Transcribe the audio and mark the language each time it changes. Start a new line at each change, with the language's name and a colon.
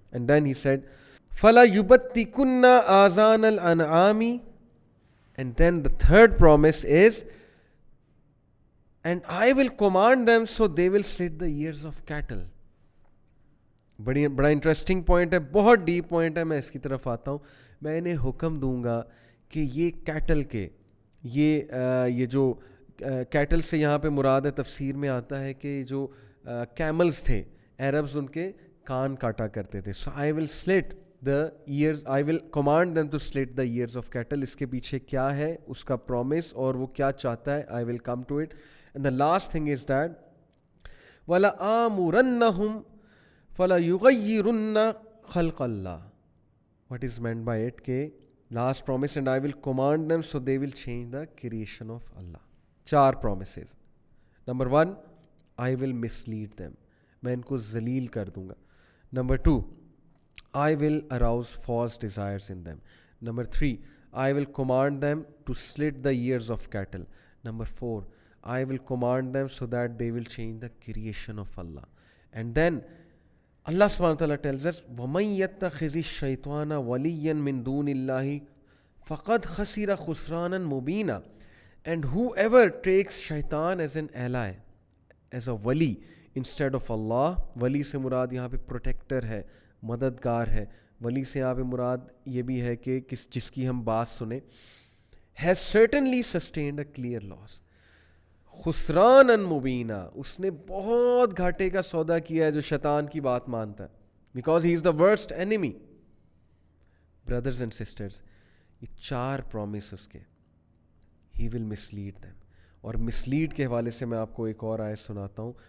English: And then he said,
Arabic: فَلَا يُبَتِّكُنَّ آذَانَ الْأَنْعَامِ.
English: And then the third promise is, and I will command them so they will slit the ears of cattle.
Urdu: بڑا interesting point ہے, بہت deep point ہے, میں اس کی طرف آتا ہوں. میں انہیں حکم دوں گا کہ یہ کیٹل کے یہ جو کیٹل سے یہاں پہ مراد ہے, تفسیر میں آتا ہے کہ جو کیملز تھے عربز, ان کے کان کاٹا کرتے تھے.
English: So I will slit the ears, I will command them to slit the ears of cattle.
Urdu: اس کے پیچھے کیا ہے اس کا پرومس اور وہ کیا چاہتا ہے,
English: I will come to it. And the last thing is that
Arabic: وَلَآمُرَنَّهُمْ فَلَيُغَيِّرُنَّ خَلْقَ اللَّهِ.
English: What is meant by it? کہ last promise, and I will command them so they will change the creation of Allah. 4 promises. Number 1, I will mislead them.
Urdu: میں ان کو ذلیل کر دوں گا.
English: Number 2, I will arouse false desires in them. Number 3, I will command them to slit the ears of cattle. Number 4, I will command them so that they will change the creation of Allah. And then Allah subhanahu wa ta'ala tells us,
Arabic: وَمَن يَتَّخِذِ الشَّيْطَانَ وَلِيًّا مِن دُونِ اللَّهِ فَقَدْ خَسِرَ خُسْرَانًا مُبِينًا.
English: And whoever takes shaitan as an ally, as a wali instead of Allah, wali
Urdu: سے مراد یہاں پہ protector ہے, مددگار ہے. ولی سے یہاں پہ مراد یہ بھی ہے کہ جس کی ہم بات سنیں,
English: has certainly sustained a clear loss.
Urdu: خسرانا مبینہ, اس نے بہت گھاٹے کا سودا کیا ہے جو شیطان کی بات مانتا ہے,
English: because he is the worst enemy. Brothers and sisters,
Urdu: یہ 4 promises اس کے,
English: he will mislead them.
Urdu: اور mislead کے حوالے سے میں آپ کو ایک اور آیت سناتا ہوں.